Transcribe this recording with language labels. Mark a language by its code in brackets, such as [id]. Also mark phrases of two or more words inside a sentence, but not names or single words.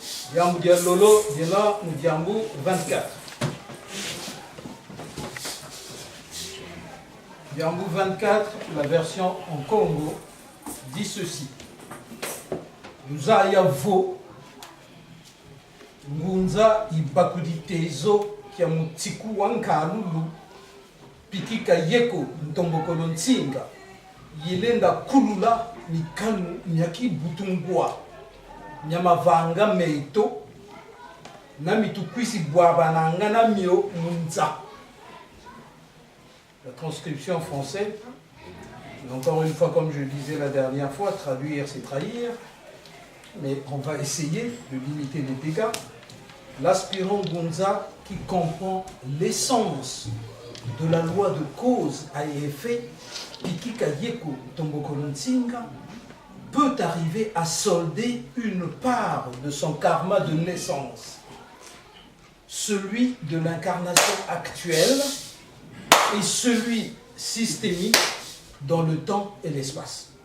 [fr] Yambu Lolo, Dina Moudiambu 24. Yambu 24, la version en Congo, dit ceci. [kg] Nous ayavo Ngunza ibakuditezo kia mutiku wankalulu pikika yeko ntombokolo nsinga yilenda kulula mikanu nyaki butungwa nyamavanga meito na mitukwisi bwabananga na mio munza. [fr] La transcription française, encore une fois comme je le disais la dernière fois, traduire c'est trahir, mais on va essayer de limiter les dégâts. L'aspirant Gonza qui comprend l'essence de la loi de cause à effet, Pikika Yeko Tombokolonsinga, peut arriver à solder une part de son karma de naissance, celui de l'incarnation actuelle et celui systémique dans le temps et l'espace.